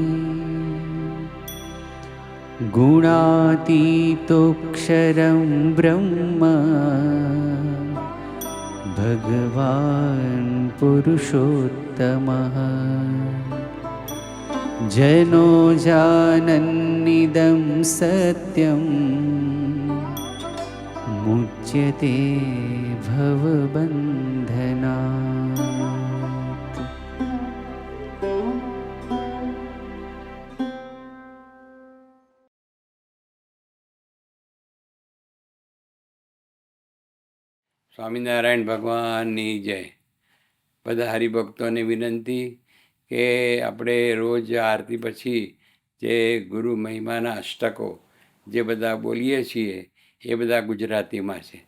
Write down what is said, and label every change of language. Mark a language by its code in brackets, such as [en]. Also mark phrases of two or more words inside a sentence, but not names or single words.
[sa] गुणातीतोऽक्षरं ब्रह्म भगवान् पुरुषोत्तमः. जनो जानन्निदं सत्यं मुच्यते भवबन्धनात्. [gu] સ્વામિનારાયણ ભગવાનની જય. બધા હરિભક્તોને વિનંતી કે આપણે રોજ આરતી પછી જે ગુરુ મહિમાના અષ્ટકો જે બધા બોલીએ છીએ એ બધા ગુજરાતીમાં છે.